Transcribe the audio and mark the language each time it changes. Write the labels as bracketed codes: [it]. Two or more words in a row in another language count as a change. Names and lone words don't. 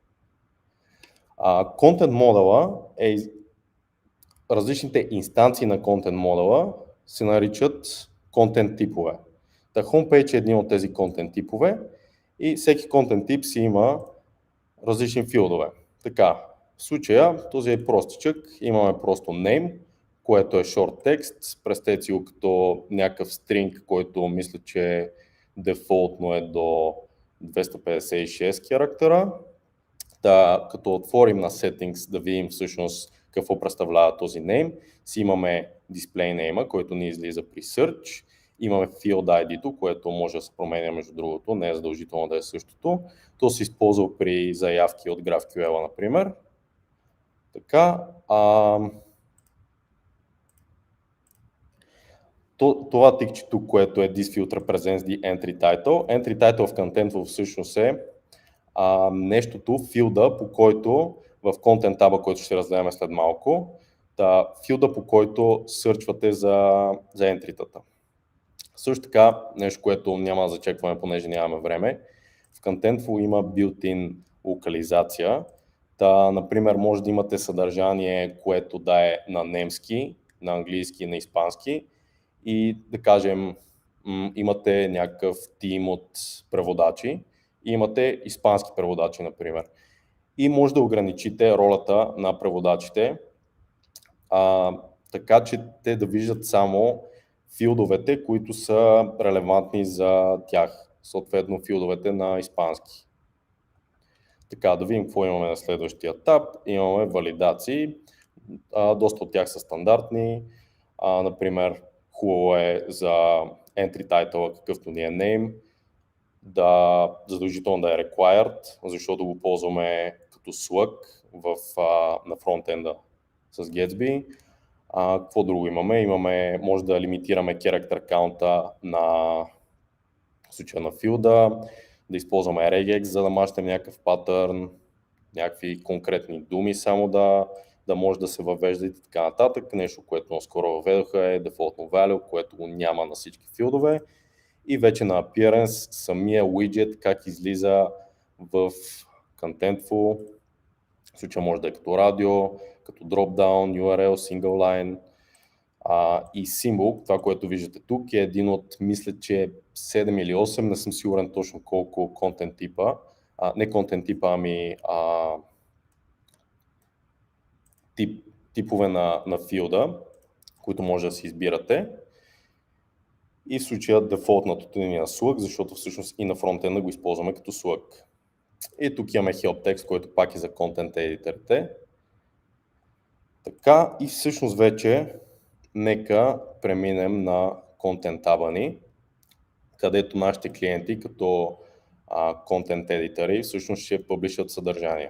[bg] Контент модела е различните инстанции на контент модела се наричат контент типове. Homepage е един от тези контент типове и всеки контент тип си има различни филдове. В случая този е простичък, имаме просто name, което е [en] short text, [bg] представете си го като някакъв string, който мисля, че дефолтно е до 256 характера. Като отворим на settings да видим всъщност какво представлява този name, си имаме [en] display name, [bg] който ни излиза при search, имаме [en] field ID- [bg] то, което може да се променя между другото, не е задължително да е същото. То се използва при заявки от GraphQL, например. Това тикче тук, което е [en] This field represents the entry title. Entry title [bg] в Contentful всъщност е нещото, филда, по който в Content таба, който ще разгледаме след малко, филда, по който сърчвате за ентритата. Също така, нещо, което няма да зачекваме, понеже нямаме време, в Contentful има built-in локализация. Например, може да имате съдържание, което да е на немски, на английски и на испански. и да кажем имате някакъв тим от преводачи и имате испански преводачи, например. И може да ограничите ролята на преводачите, така че те да виждат само филдовете, които са релевантни за тях, съответно филдовете на испански. Така, да видим какво имаме на следващия етап. Имаме валидации, доста от тях са стандартни, например хубаво е за [en] entry title, [bg] какъвто ни е name, да задължително да е required, защото го ползваме като slug на фронтенда с Gatsby. Какво друго имаме? Може да лимитираме [en] character count [bg] на в случая на филда, да използваме regex, за да мащем някакъв патърн, някакви конкретни думи само да може да се въвежда и така нататък. Нещо, което наскоро въведоха е [en] default value, [bg] което го няма на всички филдове. И вече на appearance самия widget как излиза в Contentful. В случая може да е като радио, като dropdown, URL, [en] single line [bg] и символ. Това, което виждате тук е един от, мисля, че 7 или 8, не съм сигурен точно колко контент типа, не контент типа, ами типове на филда, които може да си избирате. И в случая дефолтното ни на slug, защото всъщност и на фронтенда го използваме като slug. И тук имаме [en] help text, [bg] който пак е за контент едиторите. Така, и всъщност вече нека преминем на контент таба ни, където нашите клиенти като контент едитори всъщност ще публишат съдържание.